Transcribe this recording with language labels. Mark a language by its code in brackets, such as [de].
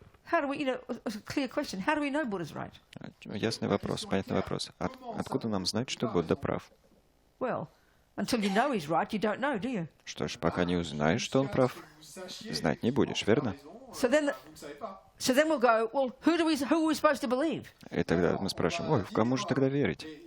[en] How do we, a clear question. How do we know Buddha's right? [ru] Ясный вопрос, понятный вопрос. Откуда нам знать, что Будда прав? [en] Well, until you know he's right, you don't know, do you? [ru] Что ж, пока не узнаешь, что он прав, знать не будешь, верно? [en] So then we'll go, well, who are we supposed to believe? [ru] И тогда мы спрашиваем, ой, в кому же тогда верить?